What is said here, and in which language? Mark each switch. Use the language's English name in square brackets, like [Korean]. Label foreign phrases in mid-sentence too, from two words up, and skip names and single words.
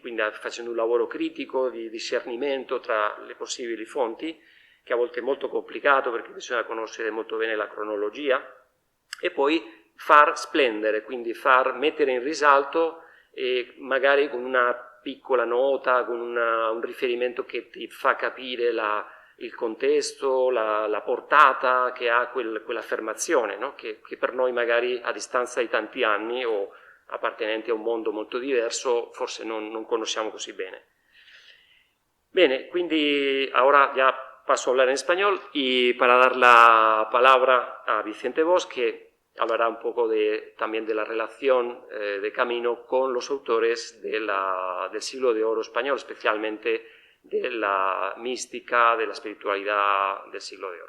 [Italian] quindi facendo un lavoro critico di discernimento tra le possibili fonti, che a volte è molto complicato perché bisogna conoscere molto bene la cronologia, e poi far splendere, quindi far mettere in risalto, magari con una piccola nota, con un riferimento che ti fa capire il contesto, la portata che ha quell'affermazione, no? che per noi magari a distanza di tanti anni o appartenenti a un mondo molto diverso forse non conosciamo così bene. Bene, quindi [Spanish] ahora ya paso a hablar en español y para dar la palabra a Vicente Bosch, que hablará un poco también de la relación de Camino con los autores del siglo de oro español, especialmente de la mística, de la espiritualidad del siglo de oro.